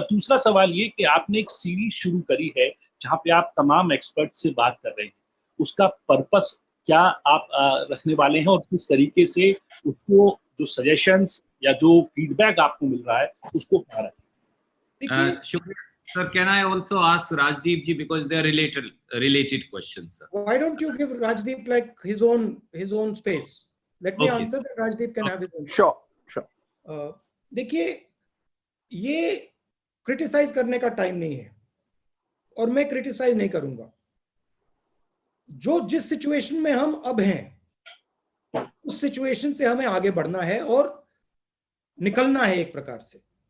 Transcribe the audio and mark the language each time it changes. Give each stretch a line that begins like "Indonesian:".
Hindi: दूसरा सवाल ये कि आपने एक सीरीज शुरू करी है जहां पे आप तमाम एक्सपर्ट से बात कर रहे हैं, उसका पर्पस क्या आप रखने वाले हैं और किस तरीके से उसको जो सजेशंस या जो फीडबैक आपको मिल रहा है उसको कहाँ रखें?
English: Sir, can I also ask Rajdeep ji, because they are related questions, sir? Why don't you give Rajdeep like his own space? Let me answer that. Rajdeep can have his own. Sure.
Hindi: देखिए, ये criticise करने का time नहीं है और मैं criticise नहीं करूंगा। जो जिस सिचुएशन में हम अब हैं उस सिचुएशन से हमें आगे बढ़ना है और निकलना है एक प्रकार से।